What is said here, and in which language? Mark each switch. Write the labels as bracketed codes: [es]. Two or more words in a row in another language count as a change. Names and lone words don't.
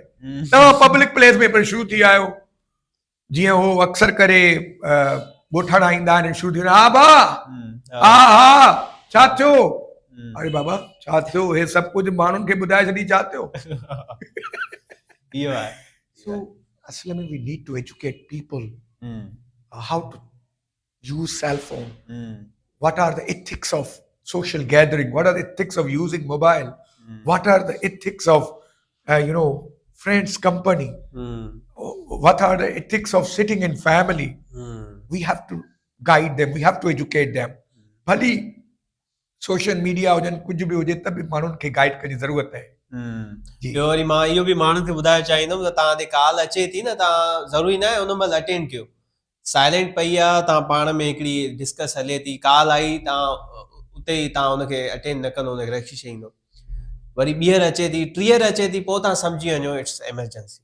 [sd] तव्हां [en] public place [sd] में पिणु शुरू थी आहियो, जीअं हो अक्सर करे ॻोठण ईंदा आहिनि, शुरू थी, हा भाउ, हा हा छा थियो? अरे बाबा छा थियो? हे सभु कुझु माण्हुनि खे ॿुधाए छॾी, छा थियो? इहो आहे। [en] So [sd] असल में [en] we need to educate people how to use cell phone. What are the ethics of social gathering? What are the ethics of using mobile? What are the ethics of friends company? What are the ethics of sitting in family? We have to guide them, we have to educate them. [sd] भली [en] social media [sd] हुजनि, कुझु बि हुजे, त बि माण्हुनि खे गाइड करण जी ज़रूरत आहे। ॿियो वरी मां इहो बि माण्हुनि खे ॿुधाइणु चाहींदुमि त तव्हां ते कॉल अचे थी न, तव्हां ज़रूरी न आहे उन महिल अटेंड कयो, साइलेंट पई आहे, तव्हां पाण में हिकिड़ी डिस्कस हले थी, कॉल आई, तव्हां उते ई तव्हां हुनखे अटेंड न कंदो, हुनखे रखी छॾींदो, वरी ॿीहर अचे थी, टीहर अचे थी, पोइ तव्हां सम्झी वञो [en] it's emergency.